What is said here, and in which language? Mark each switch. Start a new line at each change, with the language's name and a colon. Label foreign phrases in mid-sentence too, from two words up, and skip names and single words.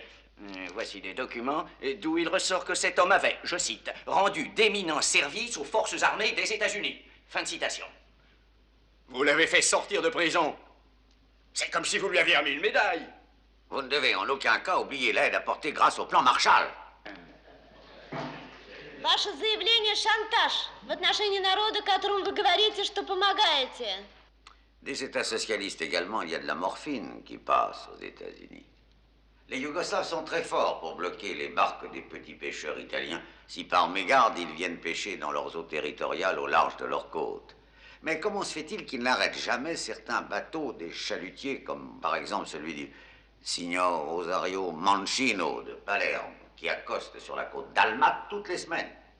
French: Voici des documents d'où il ressort que cet homme avait, je cite, rendu d'éminents services aux forces armées des États-Unis. Fin de citation. Vous l'avez fait sortir de prison. C'est comme si vous lui aviez remis une médaille. Vous ne devez en aucun cas oublier l'aide apportée grâce au plan Marshall.
Russian: Ваше заявление — шантаж в отношении народа, которому вы говорите, что помогаете.
French: Des États socialistes également, il y a de la morphine qui passe aux États-Unis. Les Yougoslaves sont très forts pour bloquer les barques des petits pêcheurs italiens si par mégarde ils viennent pêcher dans leurs eaux territoriales au large de leurs côtes. Mais comment se fait-il qu'ils n'arrêtent jamais certains bateaux des chalutiers, comme par exemple celui du Signor Rosario Mancino de Palerme, qui accoste sur la côte d'Alma toutes les semaines?